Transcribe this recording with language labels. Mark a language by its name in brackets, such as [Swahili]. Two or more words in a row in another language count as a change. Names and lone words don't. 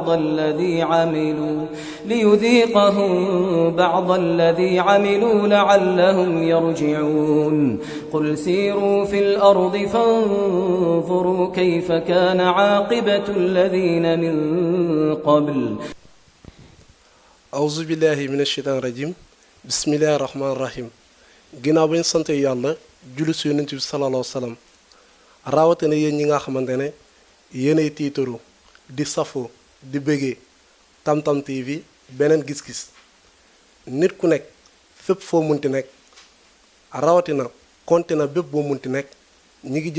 [Arabic] بعض الذي عملوا لعلهم يرجعون قل سيروا في الأرض فانظروا كيف كان عاقبة الذين من قبل أعوذ بالله من الشيطان الرجيم بسم الله الرحمن الرحيم [Wolof] ginnaaw bañ sante yàlla julli si yonent bi [Arabic] صلى الله عليه وسلم [Wolof] rawatina yéen ñi nga xamante ne yéenay tiitaru di safoo di bëggee Tam-Tam TV beneen gis-gis nit ku nekk fépp foo munti nekk rawatina continent bépp boo munti nekk ñi ngi